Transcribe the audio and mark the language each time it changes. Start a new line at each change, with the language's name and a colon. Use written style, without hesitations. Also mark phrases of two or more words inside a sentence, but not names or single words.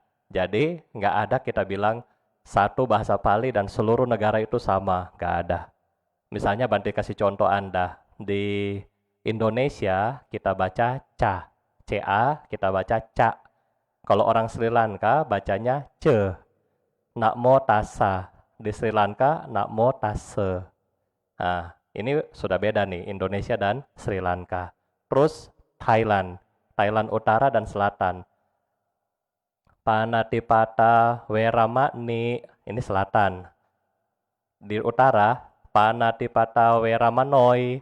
Indonesian: Jadi nggak ada kita bilang satu bahasa Pali dan seluruh negara itu sama, nggak ada. Misalnya Bante kasih contoh Anda, di Indonesia kita baca ca, ca kita baca ca. Kalau orang Sri Lanka bacanya ce,
Pali: namo tassa.
Indonesian: Di Sri Lanka
Pali: namo tassa.
Indonesian: Nah, ini sudah beda nih Indonesia dan Sri Lanka. Terus Thailand, Thailand Utara dan Selatan.
Pali: Panatipata Weramani,
Indonesian: ini selatan. Di utara
Pali: Panatipata Weramanoi.